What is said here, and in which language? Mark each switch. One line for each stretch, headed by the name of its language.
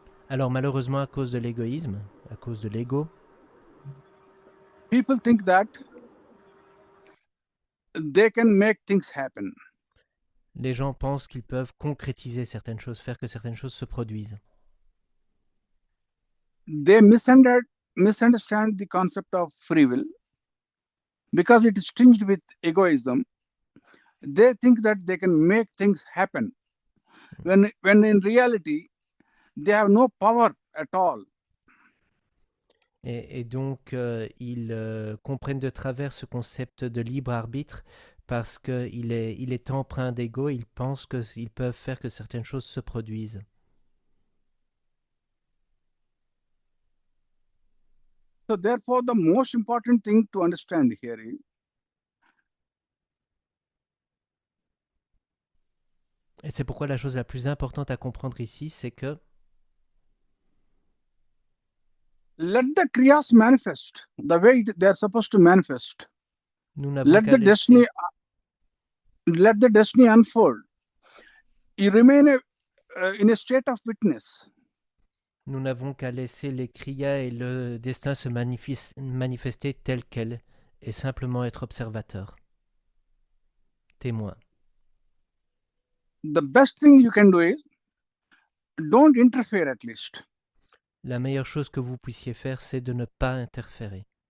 French: alors malheureusement à cause de l'égoïsme, à cause de l'ego,
English: people think that they can make things happen.
French: les gens pensent qu'ils peuvent concrétiser certaines choses, faire que certaines choses se produisent.
English: They misunderstand the concept of free will because it is tinged with egoism. They think that they can make things happen when in reality they have no power at all.
French: Et donc, ils comprennent de travers ce concept de libre arbitre parce qu'il est empreint d'ego, ils pensent qu'ils peuvent faire que certaines choses se produisent.
English: So therefore, the most important thing to understand here is
French: Et c'est pourquoi la chose la plus importante à comprendre ici, c'est que
English: let the kriyas manifest the way they are supposed to manifest.
French: nous n'avons qu'à laisser...
English: Let the destiny unfold. You remain in a state of witness.
French: Nous n'avons qu'à laisser les kriyas et le destin se manifester tel quel et simplement être observateur, témoin.
English: The best thing you can do is don't interfere at least.
French: La meilleure chose que vous puissiez faire, c'est de ne pas interférer.